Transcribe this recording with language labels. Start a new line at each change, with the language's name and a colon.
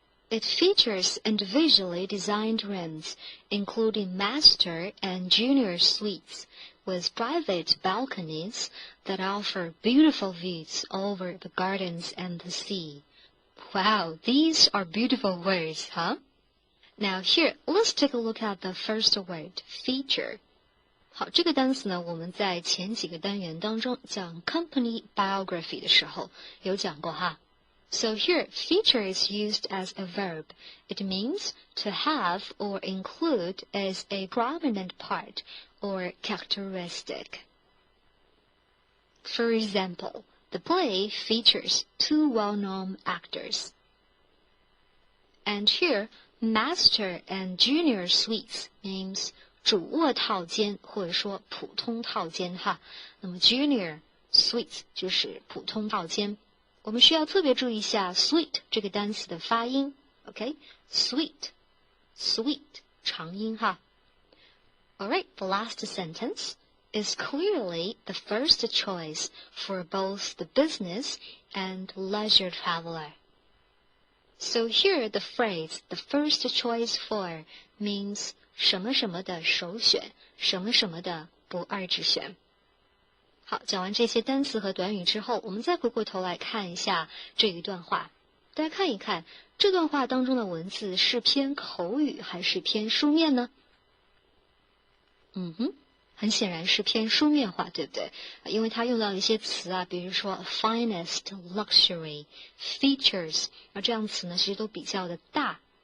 English: It features individually designed rooms, including master and junior suites, with private balconies that offer beautiful views over the gardens and the sea. Wow, these are beautiful words, huh? Now here, let's take a look at the first word, feature.
Chinese: 好，这个单词呢，我们在前几个单元当中讲 company biography 的时候有讲过哈。
English: So here, feature is used as a verb. It means to have or include as a prominent part or characteristic. For example, the play features two well-known actors. And here, master and junior suites means
Chinese: 主卧套间或者说普通套间哈。那么 junior suite 就是普通套间。我们需要特别注意一下 suite 这个单词的发音 ，OK？
English: Sweet, sweet
Chinese: 长音哈。
English: Alright, the last sentence is clearly the first choice for both the business and leisure traveler. So here the phrase the first choice for means
Chinese: 什么什么的首选，什么什么的不二之选。好，讲完这些单词和短语之后，我们再回过头来看一下这一段话。大家看一看这段话当中的文字是偏口语还是偏书面呢？很显然是偏书面化，对不对？因为它用到一些词啊，比如说 finest、luxury、features， 这样词呢其实都比较的大。